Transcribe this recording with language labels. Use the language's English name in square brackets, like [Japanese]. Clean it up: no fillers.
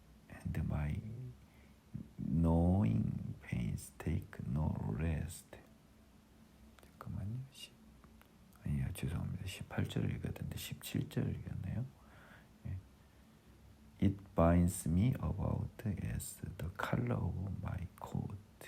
[English] And my gnawing pains take no rest. [Korean] 잠깐만요. 아니요, 죄송합니다. 18절을 읽었는데 17절을 읽었네요. [English] It binds me about as the color of my coat.